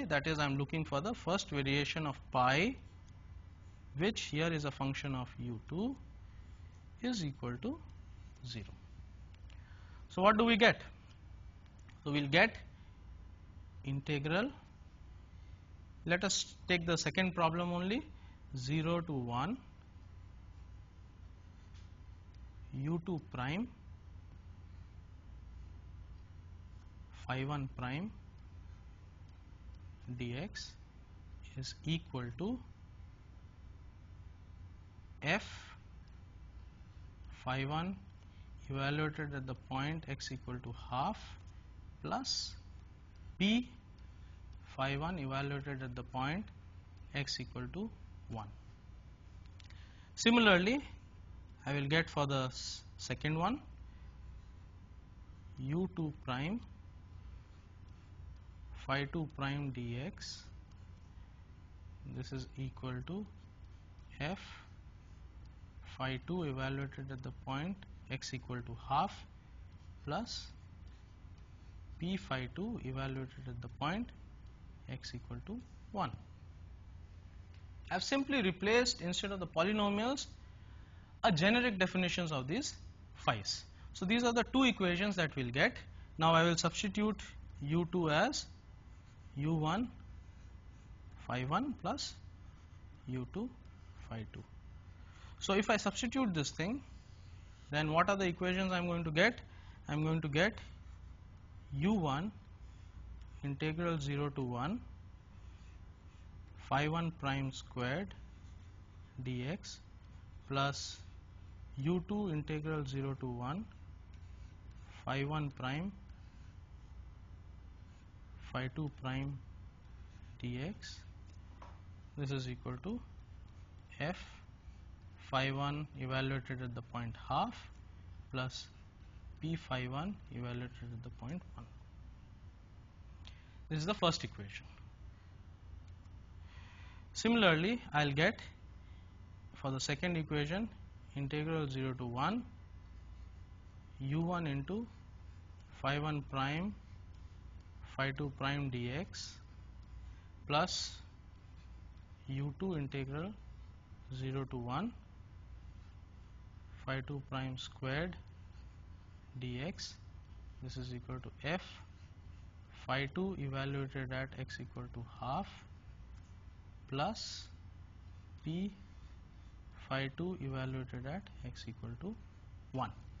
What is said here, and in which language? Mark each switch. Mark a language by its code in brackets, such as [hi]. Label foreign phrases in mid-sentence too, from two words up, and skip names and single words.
[en] That is, I am looking for the first variation of pi, which here is a function of u2 is equal to 0. So, what do we get? So, we will get integral, let us take the second problem only, 0 to 1 u2 prime phi 1 prime dx is equal to f phi 1 evaluated at the point x equal to half plus p phi 1 evaluated at the point x equal to 1. Similarly, I will get for the second one u2 prime phi 2 prime dx, this is equal to f phi 2 evaluated at the point x equal to half plus p phi 2 evaluated at the point x equal to 1. I have simply replaced, instead of the polynomials, a generic definitions of these phi's. So, these are the two equations that we will get. Now, I will substitute u2 as u1 phi 1 plus u2 phi 2. So, if I substitute this thing, then what are the equations I am going to get? I am going to get u1 integral 0 to 1 phi 1 prime squared dx plus u2 integral 0 to 1 phi 1 prime phi 2 prime dx, this is equal to f phi 1 evaluated at the point half plus p phi 1 evaluated at the point 1. This is the first equation. Similarly, I will get for the second equation integral 0 to 1 u1 into phi 1 prime phi 2 prime dx plus u2 integral 0 to 1 phi 2 prime squared dx, this is equal to f phi 2 evaluated at x equal to half plus p phi 2 evaluated at x equal to 1.